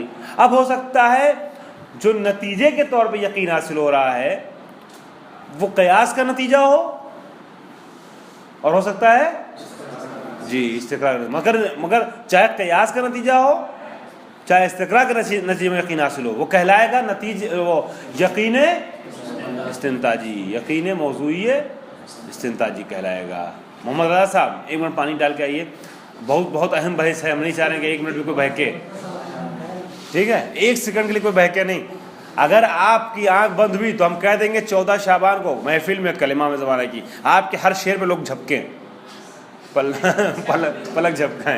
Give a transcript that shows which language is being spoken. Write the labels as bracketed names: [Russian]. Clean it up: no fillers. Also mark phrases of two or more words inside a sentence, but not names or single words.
[Urdu] اب ہو سکتا ہے جو نتیجے کے طور پہ یقین حاصل ہو رہا ہے وہ قیاس کا نتیجہ ہو، اور ہو سکتا ہے جی استقراء، مگر چاہے قیاس کا نتیجہ ہو چاہے استقراء کے نتیجے میں یقین حاصل ہو، وہ کہلائے گا وہ یقین استنتاجی، یقین موضوعی استنتاجی کہلائے گا۔ محمد رضا صاحب 1 منٹ پانی ڈال کے آئیے، بہت اہم بحث ہے، ہم نہیں چاہ رہے کہ 1 منٹ بھی کوئی بہکے، ٹھیک ہے، 1 سیکنڈ کے لیے کوئی بہکے نہیں۔ اگر آپ کی آنکھ بند ہوئی تو ہم کہہ دیں گے 14 شعبان کو محفل میں کلمہ میں زمانہ کی، آپ کے ہر شعر پہ لوگ جھپکیں، پلک جھپکائیں۔